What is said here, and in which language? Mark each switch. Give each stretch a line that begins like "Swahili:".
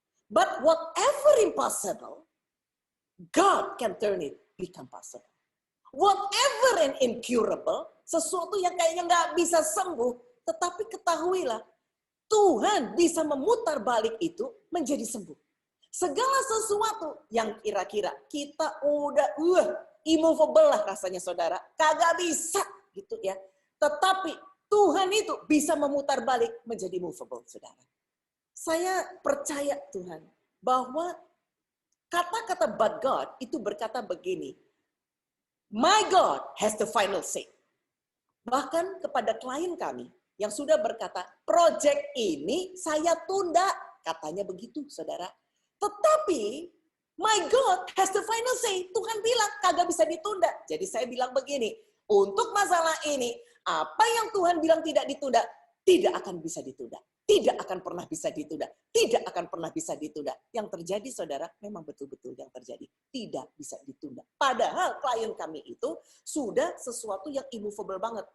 English: But whatever impossible, God can turn it become possible. Whatever an incurable,
Indonesian: sesuatu yang kayaknya nggak bisa sembuh, tetapi ketahuilah, Tuhan bisa memutar balik itu menjadi sembuh. Segala sesuatu yang kira-kira kita udah immovable lah rasanya, saudara, kagak bisa gitu ya. Tetapi Tuhan itu bisa memutar balik menjadi movable, saudara. Saya percaya Tuhan bahwa kata-kata
English: but God
Indonesian: itu berkata begini,
English: my God has the final say.
Indonesian: Bahkan kepada klien kami yang sudah berkata, project ini saya tunda, katanya begitu, saudara. Tetapi,
English: my God has the final say.
Indonesian: Tuhan bilang, kagak bisa ditunda. Jadi saya bilang begini, untuk masalah ini, apa yang Tuhan bilang tidak ditunda, tidak akan bisa ditunda. Tidak akan pernah bisa ditunda. Tidak akan pernah bisa ditunda. Yang terjadi, saudara, memang betul-betul yang terjadi. Tidak bisa ditunda. Padahal klien kami itu sudah sesuatu yang immovable banget.